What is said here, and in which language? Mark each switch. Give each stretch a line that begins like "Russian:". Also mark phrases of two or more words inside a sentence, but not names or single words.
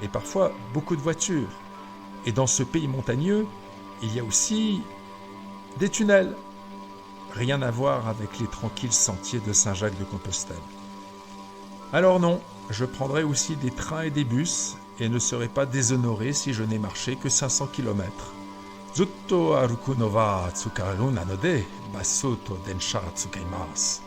French: et parfois beaucoup de voitures. Et dans ce pays montagneux, il y a aussi des tunnels. Rien à voir avec les tranquilles sentiers de Saint-Jacques-de-Compostelle. Alors non, je prendrai aussi des trains et des bus et ne serai pas déshonoré si je n'ai marché que 500 km.
Japanese: ずっと歩くのはつかるなのでバスと電車使います.